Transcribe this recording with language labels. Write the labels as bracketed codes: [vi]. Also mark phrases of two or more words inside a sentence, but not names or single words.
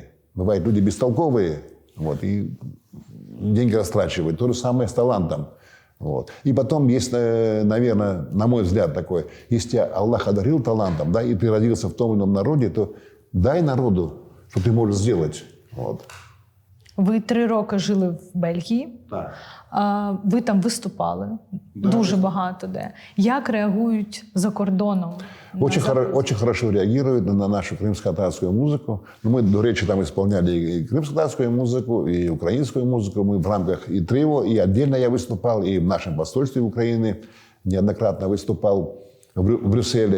[ru] Бывают люди бестолковые, вот, и деньги растрачивают. То же самое с талантом. Вот. И потом есть, наверное, на мой взгляд, такое, если тебя Аллах одарил талантом, да, и ты родился в том или ином народе, то дай народу, что ты можешь сделать. Вот. [uk] Ви 3 роки жили в Бельгії, Так. Ви там виступали дуже багато де. Як реагують за кордоном? [ru] Очень хорошо реагируют на нашу крымско-татарскую музыку. Мы, [uk] до речи, [ru] там исполняли и крымско-татарскую музыку, и украинскую музыку. Мы в рамках и трио, и отдельно я выступал, и в нашем посольстве Украины неоднократно выступал в Брюсселе.